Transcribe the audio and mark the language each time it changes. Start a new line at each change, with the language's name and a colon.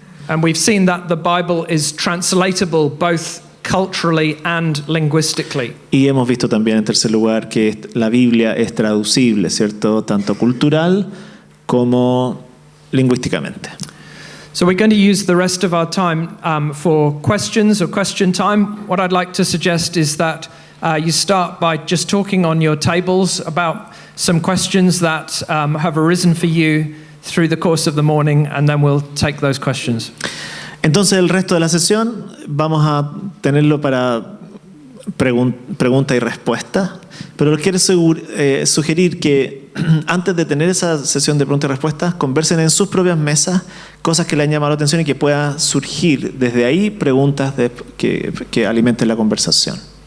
English: And we've seen that the Bible is translatable both culturally and linguistically.
Spanish: Y hemos visto también, en tercer lugar, que la Biblia es traducible, ¿cierto? Tanto cultural como lingüísticamente.
English: So we're going to use the rest of our time for questions or question time. What I'd like to suggest is that you start by just talking on your tables about some questions that have arisen for you through the course of the morning, and then we'll take those questions.
Spanish: Entonces el resto de la sesión vamos a tenerlo para pregunta y respuesta, pero les quiero sugerir que antes de tener esa sesión de preguntas y respuestas, conversen en sus propias mesas cosas que le han llamado la atención y que pueda surgir desde ahí preguntas que alimenten la conversación.